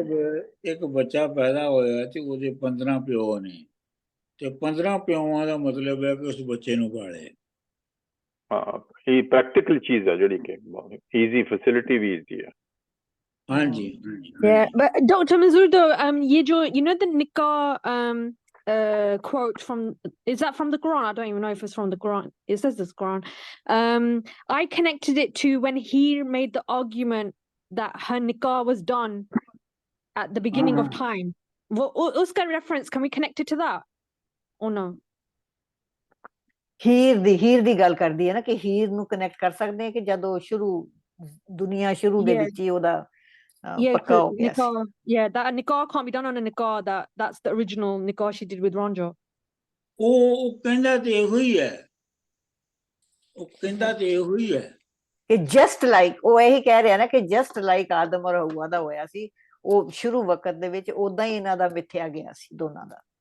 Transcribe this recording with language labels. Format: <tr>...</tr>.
<pa>ਮਤਲਬ ਇੱਕ ਬੱਚਾ ਪੈਦਾ ਹੋਇਆ ਤੇ ਉਹਦੇ 15 ਪਿਓ ਨੇ, ਤੇ 15 ਪਿਓਾਂ ਦਾ ਮਤਲਬ ਹੈ ਕਿ ਉਸ ਬੱਚੇ ਨੂੰ ਪਾਲੇ। ਹਾਂ, ਇਹ ਪ੍ਰੈਕਟੀਕਲ ਚੀਜ਼ ਹੈ ਜਿਹੜੀ ਕਿ ਈਜ਼ੀ, ਫੈਸਿਲਿਟੀ ਵੀ ਈਜ਼ੀ ਹੈ। ਹਾਂਜੀ।</pa> <en>Yeah, but Dr. Manzur, you know the nikah quote from, is that from the Quran? I don't even know if it's from the Quran. It says this Quran. I connected it to when Heer made the argument that her nikah was done at the beginning of time.</en> <hi>Uska</hi> <en>reference, can we connect it to that or no?</en> <pa>Heer ਦੀ ਗੱਲ ਕਰਦੀ ਹੈ ਨਾ ਕਿ ਹੀਰ ਨੂੰ connect ਕਰ ਸਕਦੇ ਹਾਂ ਕਿ ਜਦੋਂ ਦੁਨੀਆ ਸ਼ੁਰੂ ਦੇ ਵਿੱਚ ਹੀ ਉਹਦਾ ਪੱਕਾ ਹੋ ਗਿਆ ਸੀ।</pa> <en>Yeah, that nikah can't be done on a nikah that's the original nikah she did with Ranjo.</en> <pa>ਉਹ ਕਹਿੰਦਾ ਤੇ ਇਹੋ ਹੀ ਹੈ, ਕਿ</pa> <en>just like,</en> <pa>ਉਹ ਇਹੀ ਕਹਿ ਰਿਹਾ ਨਾ ਕਿ ਜਸਟ ਲਾਈਕ ਆਦਮ ਔਰ ਹਵਾ ਦਾ ਹੋਇਆ ਸੀ, ਉਹ ਸ਼ੁਰੂ ਵਕਤ ਦੇ ਵਿੱਚ ਉਦਾਂ ਹੀ ਇਹਨਾਂ ਦਾ ਮਿਥਿਆ ਗਿਆ ਸੀ ਦੋਨਾਂ ਦਾ।</pa>